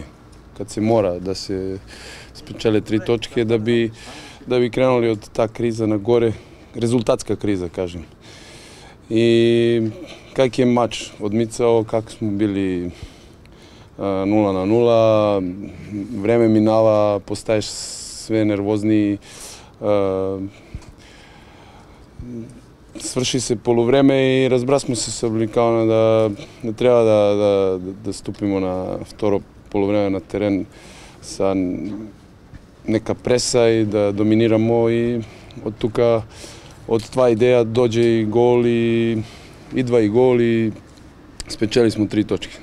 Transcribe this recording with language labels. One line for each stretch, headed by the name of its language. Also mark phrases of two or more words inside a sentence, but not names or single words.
Macedonian: Кад се мора да се спечеле 3 точки да би кренули од таа криза нагоре, резултатска криза, кажем. И как е мач одмицао, как сме били 0-0, време минава, постаеш све нервозни, сврши се полувреме и разбра сме се собликавано да треба да ступимо на второ полувреме на терен са нека преса и да доминирамо и од тука, од това идеја доđe и гол и идва и гол и спечели смо 3 точки.